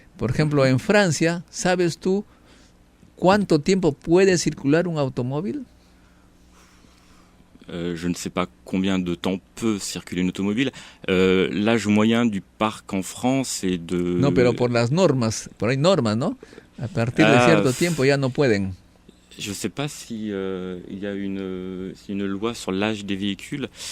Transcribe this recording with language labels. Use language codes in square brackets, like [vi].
[es] Por ejemplo, en Francia, ¿sabes tú cuánto tiempo puede circular un automóvil? [fr] Je ne sais pas combien de temps peut circuler une automobile. L'âge moyen du parc en France est de... [es] No, pero por las normas, por hay normas, ¿no? A partir de cierto tiempo ya no pueden. [fr] Je ne sais pas si il y a une loi sur l'âge des véhicules.